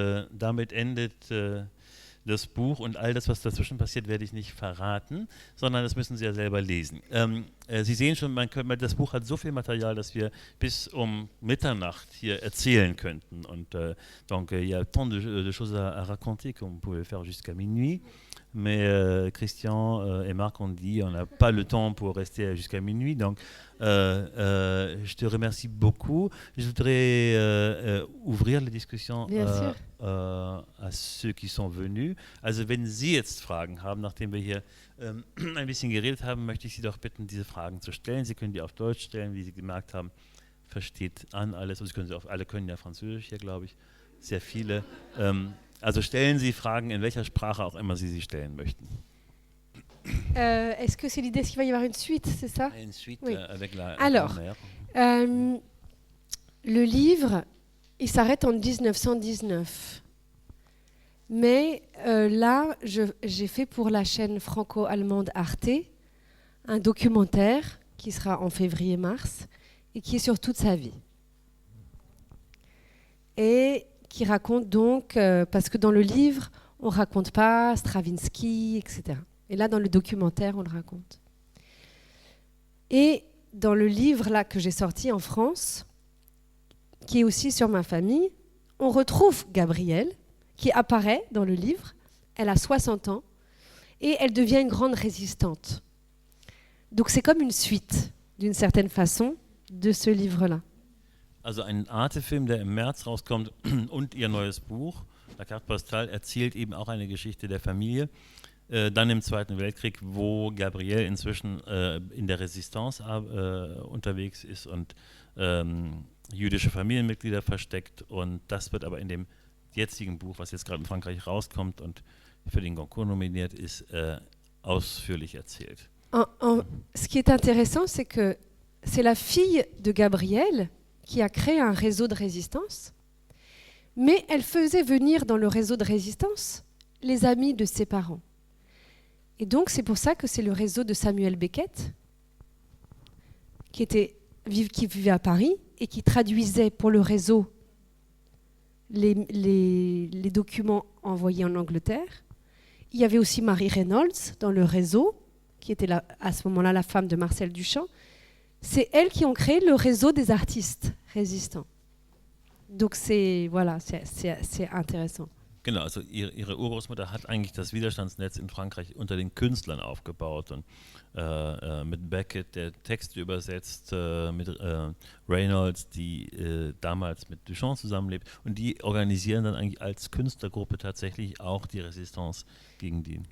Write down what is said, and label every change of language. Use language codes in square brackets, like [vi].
[de] Damit endet das Buch, und all das, was dazwischen passiert, werde ich nicht verraten, sondern das müssen Sie ja selber lesen. Sie sehen schon, das Buch hat so viel Material, dass wir bis um Mitternacht hier erzählen könnten. [fr] Und donc, il y a tant de choses à raconter qu'on pouvait faire jusqu'à minuit. Mais Christian et Marc ont dit on n'a pas le temps pour rester jusqu'à minuit. Donc, je te remercie beaucoup. Je voudrais ouvrir la discussion à ceux qui sont venus. [de] Also, wenn Sie jetzt Fragen haben, nachdem wir hier ein bisschen geredet haben, möchte ich Sie doch bitten, diese Fragen zu stellen. Sie können die auf Deutsch stellen, wie Sie gemerkt haben, versteht Anne alles. Und alle können ja Französisch hier, glaube ich, sehr viele. Also stellen Sie Fragen in welcher Sprache auch immer Sie sie stellen möchten. [fr] Est-ce que c'est l'idée qu'il va y avoir une suite, c'est ça? Une suite Oui. avec la Alors, grand-mère. Le livre, il s'arrête en 1919. Mais là, j'ai fait pour la chaîne franco-allemande Arte un documentaire qui sera en février-mars et qui est sur toute sa vie. Et qui raconte donc, parce que dans le livre, on ne raconte pas Stravinsky, etc. Et là, dans le documentaire, on le raconte. Et dans le livre là que j'ai sorti en France, qui est aussi sur ma famille, on retrouve Gabrielle, qui apparaît dans le livre. Elle a 60 ans et elle devient une grande résistante. Donc c'est comme une suite, d'une certaine façon, de ce livre-là. [de] Also ein Arte-Film, der im März rauskommt, und ihr neues Buch, La Carte Postale, erzählt eben auch eine Geschichte der Familie. Dann im Zweiten Weltkrieg, wo Gabrielle inzwischen in der Resistance unterwegs ist und jüdische Familienmitglieder versteckt. Und das wird aber in dem jetzigen Buch, was jetzt gerade in Frankreich rauskommt und für den Goncourt nominiert ist, ausführlich erzählt. [fr] Ce qui est intéressant, c'est que c'est la fille de Gabrielle qui a créé un réseau de résistance, mais elle faisait venir dans le réseau de résistance les amis de ses parents. Et donc c'est pour ça que c'est le réseau de Samuel Beckett, qui vivait à Paris et qui traduisait pour le réseau les documents envoyés en Angleterre. Il y avait aussi Marie Reynolds dans le réseau, qui était à ce moment-là la femme de Marcel Duchamp. C'est elles qui ont créé le réseau des artistes résistants. Donc c'est intéressant. [de] Genau, also ihre Urgroßmutter hat eigentlich das Widerstandsnetz in Frankreich unter den Künstlern aufgebaut und mit Beckett, der Texte übersetzt, mit Reynolds, die damals mit Duchamp zusammenlebt, und die organisieren dann eigentlich als Künstlergruppe tatsächlich auch die Resistance gegen die.